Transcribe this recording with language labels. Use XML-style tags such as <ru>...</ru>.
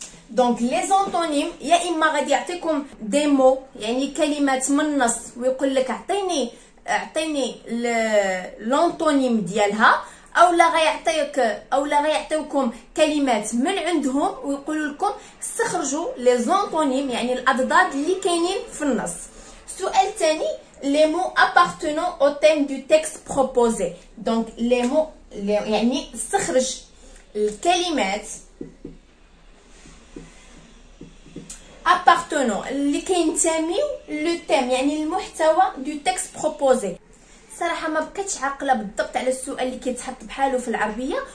<ar>دونك لي زونطونيم يا اما غادي يعطيكم دي مو يعني كلمات من النص ويقول لك اعطيني لونطونيم ديالها، او لا غيعطيوكم كلمات من عندهم ويقولوا لكم استخرجوا لي زونطونيم يعني الاضداد اللي كاينين في النص. السؤال الثاني</ar> <fr>لي مو appartenant au thème du texte proposé.</fr> <ar>دونك لي مو يعني استخرج الكلمات appartenant اللي كينتميو لو تيم يعني المحتوى دو تكست بروبوزي. صراحه ما بقيتش عاقله بالضبط على السؤال اللي كيتحط بحاله في العربيه.</ar>